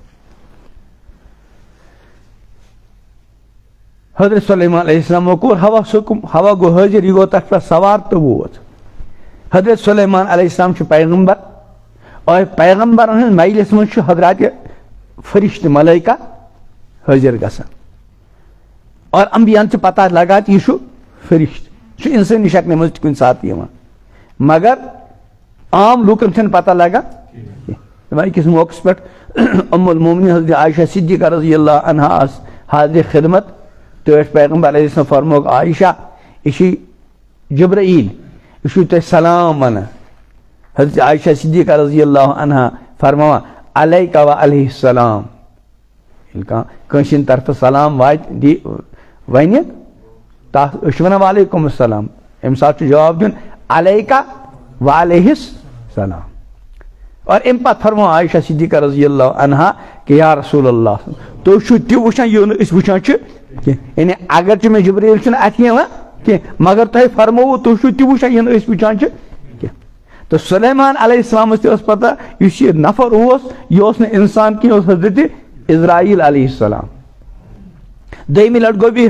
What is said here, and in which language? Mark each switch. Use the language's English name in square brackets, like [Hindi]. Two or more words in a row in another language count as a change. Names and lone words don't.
[Kashmiri] حضرت سلیمان [Arabic] علیہ السلامو [Kashmiri] کوٚر ہواہس حُکُم ہوا گوٚو حٲضِر یہِ گوٚو تتھ پٮ۪ٹھ سوار تہٕ ووت حضرت سلیمان [Arabic] علیہ السلام [Kashmiri] چھُ پیغمبر اور پیغمبرن ہٕنٛدِس مجلِس منٛز چھُ حضرات فرشتہٕ ملٲیکہ حٲضِر گژھان اور انبیاہن چھِ پتہ لگان یہِ چھُ فرشتہٕ یہِ چھُ انسٲنی شکلہِ منٛز تہِ کُنہِ ساتہٕ یِوان مگر عام لوٗکن چھنہٕ پتہ لگان کینٛہہ أکِس موقعس پٮ۪ٹھ ام المومنیٖن حضرت عائشہ صدیقہ [Arabic] رضی اللہ عنہا [Kashmiri] آسہٕ حاضرِ خدمت تہٕ ٲسۍ پیغمبر [Arabic] علیہ السلام [Kashmiri] فرمووُکھ عائشہ یہِ چھُ جبرائیل یہِ چھُو تۄہہِ سلام ونان حضرت عائشہ صدیقہ [Arabic] رضی اللہ عنہا [Kashmiri] فرماوان [Arabic] علیکہ و علیہ السلام [Kashmiri] ییٚلہِ کانٛہہ کٲنٛسہِ ہِنٛدِ طرفہٕ سلام واتہِ ونہِ تتھ أسۍ چھِ ونان [Arabic] وعلیکُم السلام [Kashmiri] امہِ ساتہٕ چھُ جواب دیُن [Arabic] علیکہ و علیہ السلام [Kashmiri] اور امہِ پتہٕ فرمو عائشہ صدیقہ [Arabic] رضی اللہ عنہا [Kashmiri] کہ [Arabic] یا رسول اللہ [Kashmiri] تُہۍ چھُو تہِ وٕچھان یہِ نہٕ أسۍ وٕچھان چھِ کینٛہہ یعنی اگرچہِ مےٚ جبریٖل چھُنہٕ اتھِ یِوان کینٛہہ مگر تۄہہِ فرمووُ تُہۍ چھُو تہِ وٕچھان یہِ نہٕ أسۍ وٕچھان چھِ کینٛہہ تہٕ سلیمان [Arabic] علیہ السلامس [Kashmiri] تہِ ٲس پتہ یُس یہِ نفر اوس یہِ اوس نہٕ انسان کینٛہہ یہِ اوس حضرت اسراییل [Arabic] علیہ السلام [Kashmiri] دوٚیمہِ لٹہِ گوٚو بیٚیہِ